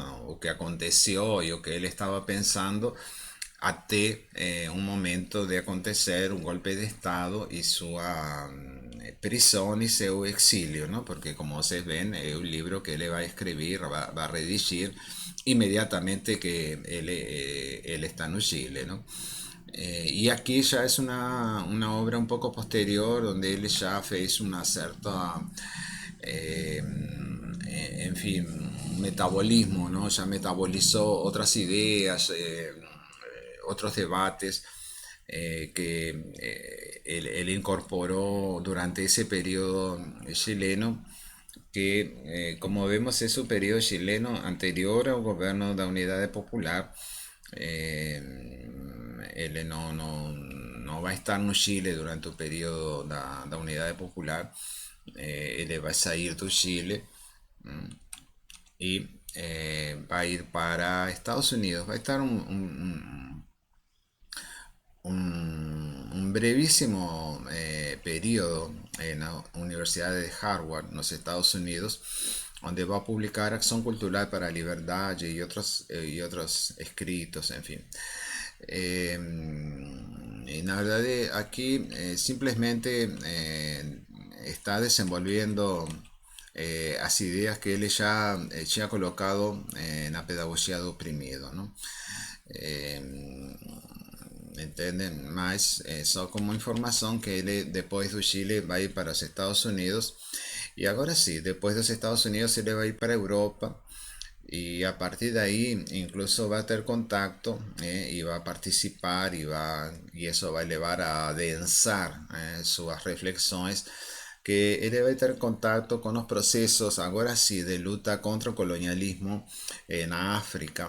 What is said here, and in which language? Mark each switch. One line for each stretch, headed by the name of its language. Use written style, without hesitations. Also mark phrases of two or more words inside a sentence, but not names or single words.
Portuguese: O que aconteceu e o que ele estava pensando até um momento de acontecer um golpe de Estado e sua prisão e seu exílio, não? Porque, como vocês veem, é um livro que ele vai escrever, vai redigir imediatamente que ele está no Chile, não?
Spanish: Y aquí ya es una obra un poco posterior, donde él ya fez una cierta, eh, en fin, metabolismo, ¿no? Ya metabolizó otras ideas, otros debates que él incorporó durante ese periodo chileno, que como vemos es un periodo chileno anterior al gobierno de la Unidad Popular.
Portuguese: eh, Ele não vai estar no Chile durante o período da Unidade Popular. Ele vai sair do Chile e vai ir para Estados Unidos. Vai estar
Spanish: un brevísimo periodo en la Universidad de Harvard, en los Estados Unidos, donde va a publicar Acción Cultural para la Libertad y otros escritos, en fin. Y la verdad aquí simplemente está desenvolviendo las ideas que él ya ha colocado en la pedagogía de oprimido, ¿no?
Portuguese: Entendem? Mas só como informação que ele, depois do Chile, vai ir para os Estados Unidos. E agora sim, depois dos Estados Unidos, ele vai ir para a Europa. E a partir daí, incluso vai ter contato e vai participar, e isso vai levar a adensar suas reflexões, que ele vai ter contato com os processos, agora sim, de luta contra o colonialismo na África.